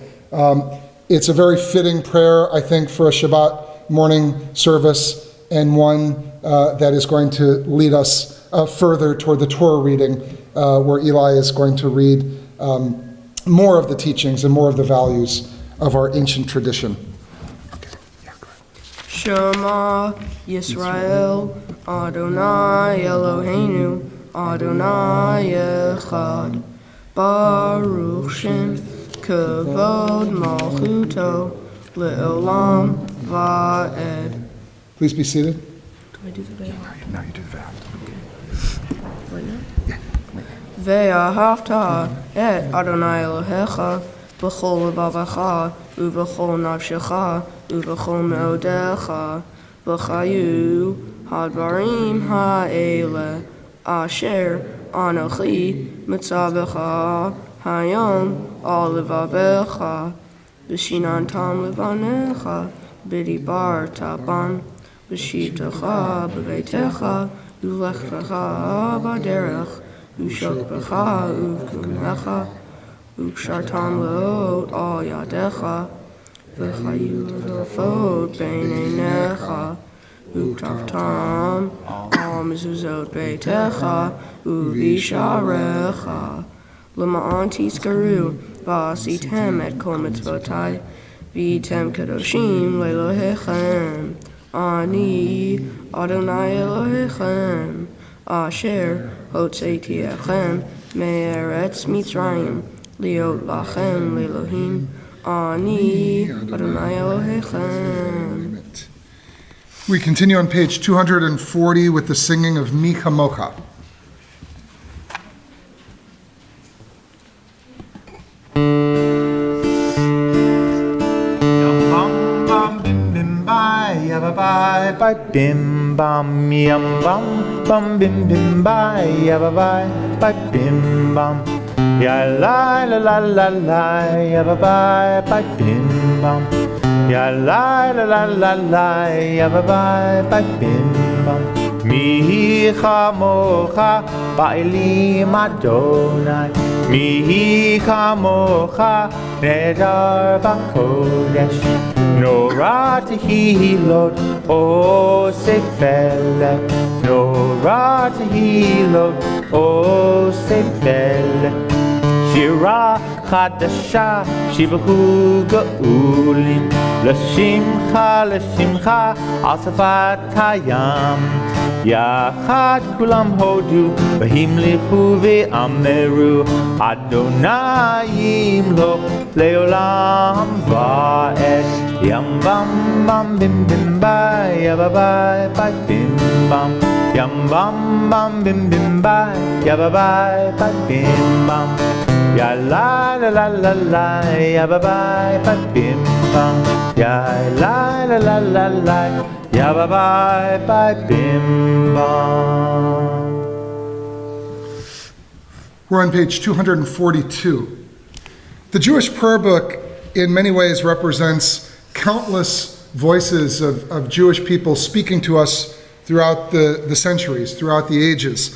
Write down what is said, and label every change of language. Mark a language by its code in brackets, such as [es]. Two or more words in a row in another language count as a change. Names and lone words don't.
[en] It's a very fitting prayer, I think, for a Shabbat morning service, and one that is going to lead us further toward the Torah reading, where Eli is going to read more of the teachings and more of the values of our ancient tradition. [he] שמע ישראל, אדני אלהינו, אדני אחד, ברוך שם, כבוד מלכותו, לעולם ועד. [en] Please be seated. Do I do the Ve'ah? Now you do the vow. Right now? [he] ואהבת את אדני אלהיך, בכל לבבך, ובכל נפשך, ובכל מאדך, והיו הדברים האלה, אשר אנכי מצוך היום על לבבך, ושננתם לבניך, בדבר תבן, ובשבתך בביתך, ובלכתך בדרך, ובשכבך ובקומך, וקשרתם לאות על ידך, והיו לטטפת בין עיניך, וכתבתם על מזוזות ביתך, ובשעריך, למען תזכרו, ועשיתם את כל מצותי, והייתם קדשים לאלהיכם, אני אדני אלהיכם, אשר הוצאתי אתכם מארץ מצרים, להיות לכם לאלהים, אני אדני אלהיכם. [en] We continue on page 240 with the singing of Mi Chamocha. Bim bam yum bum bim bim bye yabba bye bim bam ya la la la la la yabba bye bim bam ya la la la la la yabba bye bim bam [he] מי כמכה באלים אדני מי כמכה נאדר בקדש נורא תהלת עשה פלא נורא תהלת עשה פלא שירה חדשה שבחו גאולים לשמך על שפת הים יחד כלם הודו והמליכו ואמרו אדני ימלך לעולם ועד Yam bam bam bim bim bye yabba bye bim bam Yam bam bam bim bim bye yabba bye bim bam Ya la la la la la yabba bye bim bam Ya la la la la la yabba bye bim bam [en] We're on page 242. The Jewish prayer book in many ways represents countless voices of Jewish people speaking to us throughout the centuries, throughout the ages.